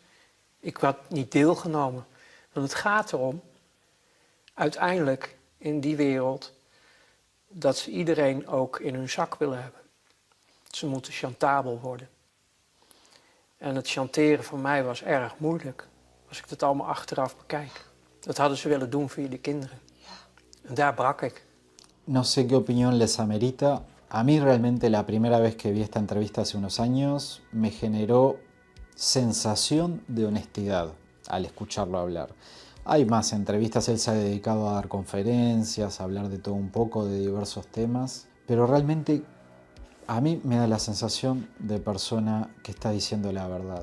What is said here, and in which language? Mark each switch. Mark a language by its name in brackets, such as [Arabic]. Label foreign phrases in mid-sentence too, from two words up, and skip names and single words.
[Dutch] Ik had niet deelgenomen. Want het gaat erom, uiteindelijk in die wereld, dat ze iedereen ook in hun zak willen hebben. Ze moeten chantabel worden. En het chanteren voor mij was erg moeilijk, als ik het allemaal achteraf bekijk. Dat hadden ze willen doen via de kinderen. En daar brak ik. [Spanish] No sé qué opinión les amerita. A mí realmente la primera vez que vi esta entrevista hace unos años me generó sensación de honestidad al escucharlo hablar. Hay más entrevistas, él se ha dedicado a dar conferencias, a hablar de todo un poco, de diversos temas, pero realmente a mí me da la sensación de persona que está diciendo la verdad.